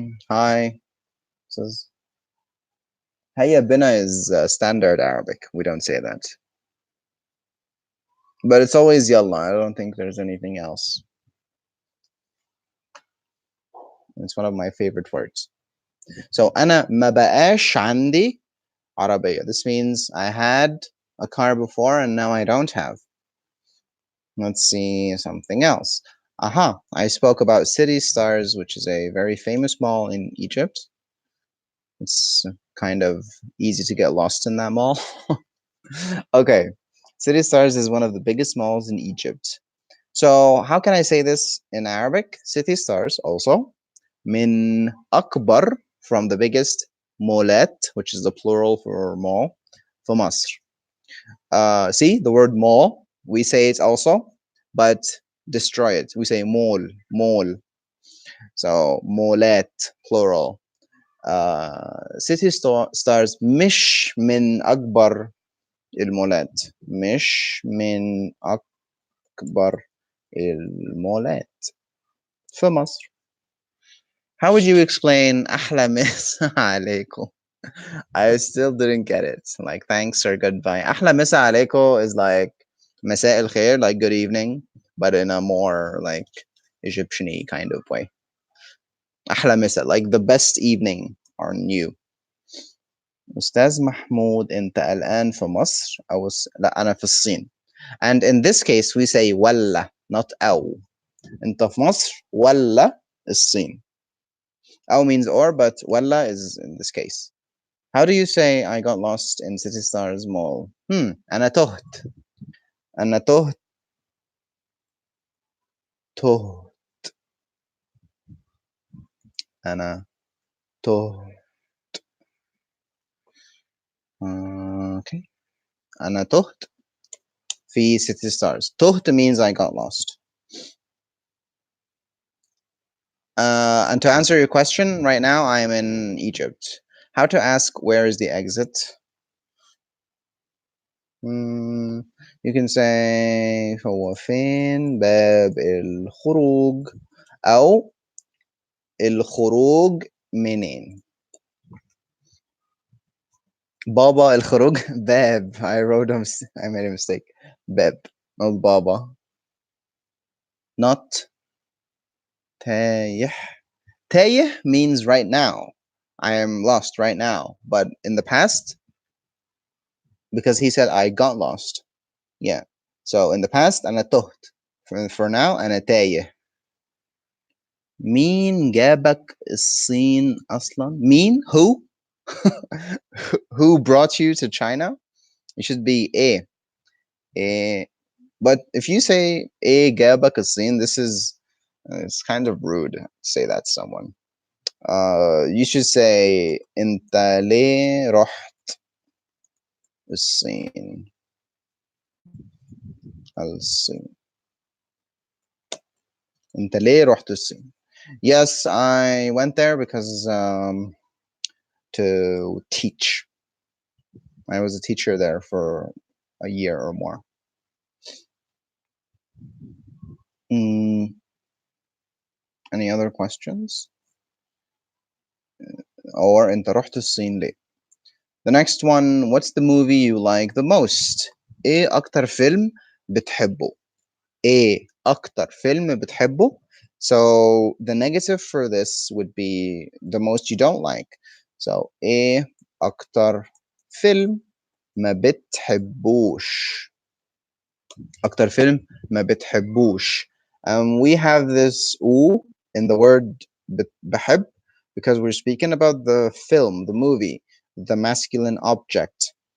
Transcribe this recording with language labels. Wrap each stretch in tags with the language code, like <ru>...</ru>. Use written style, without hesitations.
<en>Hi. Says Hayya bina is standard Arabic. We don't say that. But it's always yalla. I don't think there's anything else. It's one of my favorite words.</en> <ar>So أنا ما بقاش عندي عربية.</ar> <en>This means I had a car before and now I don't have. Let's see something else. Aha, I spoke about City Stars, which is a very famous mall in Egypt. It's kind of easy to get lost in that mall. Okay, City Stars is one of the biggest malls in Egypt. So how can I say this in Arabic? City Stars also. Min akbar, from the biggest. Molet, which is the plural for mall. For Masr. See, the word mall, we say it also, but destroy it. We say mall, mall. So molet, plural.</en> <ar>City stars مش من أكبر المولات. مش من أكبر المولات في مصر.</ar> <en>How would you explain</en> <ar>أحلى مسا عليكم?</ar> <en>I still didn't get it. Like thanks or goodbye.</en> <ar>أحلى مسا عليكم</ar> <en>is like</en> <ar>مساء الخير,</ar> <en>like good evening, but in a more like Egyptian-y kind of way.</en> <ar>أحلى مسا,</ar> <en>like the best evening on you.</en> <ar>أستاذ محمود أنت الآن في مصر لا أنا في الصين.</ar> <en>And in this case we say ولا, not أو.</en> <ar>أنت في مصر ولا الصين.</ar> <en>أو means or, but ولا is in this case. How do you say I got lost in City Stars Mall?</en> <ar>أنا تهت. أنا تهت. أنا تهت.</ar> <en>Okay.</en> <ar>أنا تهت في City Stars.</ar> <en>تهت means I got lost. And to answer your question, right now I am in Egypt. How to ask where is the exit? You can say</en> <ar>هو فين باب الخروج أو الخروج منين. بابا الخروج باب.</ar> <en>I made a mistake.</en> <ar>باب, not بابا.</ar> <en>Not تايه. تايه means right now. I am lost right now. But in the past, because he said I got lost. Yeah. So in the past,</en> <ar>أنا تهت.</ar> <en>For now,</en> <ar>أنا تايه. مين جابك الصين أصلا? مين?</ar> <en>Who? Who brought you to China? It should be إيه. But if you say</en> <ar>إيه جابك الصين,</ar> <en>this is it's kind of rude to say that to someone. You should say</en> <ar>أنت ليه رحت الصين. الصين. أنت ليه رحت الصين?</ar> <en>Yes, I went there because to teach. I was a teacher there for a year or more. Any other questions?</en> <ar>Or أنت رحت الصين ليه?</ar> <en>The next one, what's the movie you like the most?</en> <ar>إيه أكتر فيلم بتحبه؟ إيه أكتر فيلم بتحبه?</ar> <en>So the negative for this would be the most you don't like.</en> <ar>So إيه أكتر فيلم ما بتحبوش. أكتر فيلم ما بتحبوش.</ar> <en>We have this U in the word بحب because we're speaking about the film, the movie, the masculine object.</en>